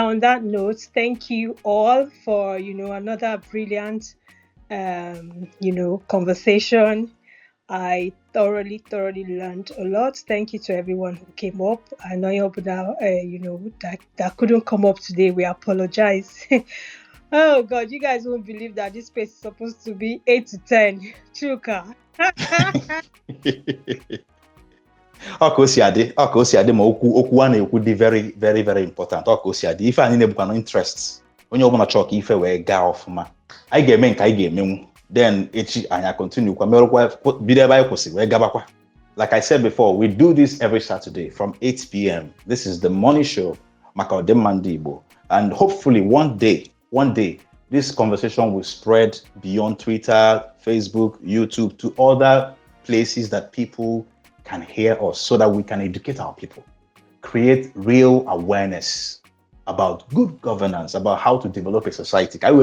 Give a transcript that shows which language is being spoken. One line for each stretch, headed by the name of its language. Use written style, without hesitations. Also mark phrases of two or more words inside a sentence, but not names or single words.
English: On that note, thank you all for another brilliant conversation. I thoroughly learned a lot. Thank you to everyone who came up. I know that couldn't come up today. We apologize. Oh God, you guys won't believe that this space is supposed to be 8 to 10. Chuka.
Igbo: Ọ ka o si adị ma okwu a na-ekwu dị
English: very very very important.
Igbo: Ọ ka o si adị ife anyị na-ebukwa interest onye ọbụla chọọ ka ife wee gaa ọfụma, anyị ga-eme nke anyị ga-emenwu, then echi anyị continue kwa merụkwa bido ebe anyị kwụsị wee gabakwa.
English: Like I said before, we do this every Saturday from 8 p.m. This is the MONI show
Igbo: maka ọdịmma ndị Igbo,
English: and hopefully one day this conversation will spread beyond Twitter, Facebook, YouTube to other places that people can hear us, so that we can educate our people, create real awareness about good governance, about how to develop a society.